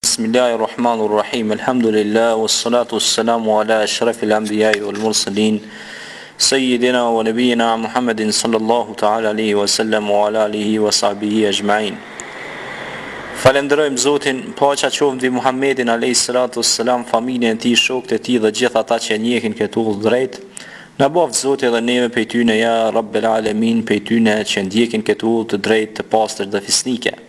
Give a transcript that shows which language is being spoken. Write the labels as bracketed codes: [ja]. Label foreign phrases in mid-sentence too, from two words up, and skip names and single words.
[ar] بسم الله الرحمن الرحيم. الحمد لله والصلاة والسلام على أشرف الأنبياء والمرسلين سيدنا ونبينا محمد صلى الله تعالى عليه وسلم وعلى آله وصحبه أجمعين. [sq] Falenderojmë Zotin, paqja qoftë mbi Muhammedin [ar] عليه الصلاة والسلام, [sq] familjen e tij, shokët e tij dhe gjithë ata që njehin këtë udhë drejt. Na boft Zoti edhe neve prej tyne ja [ar] رب العالمين, [sq] prej tyne që ndjekin këtë udhë të drejtë, të pastër dhe fisnike.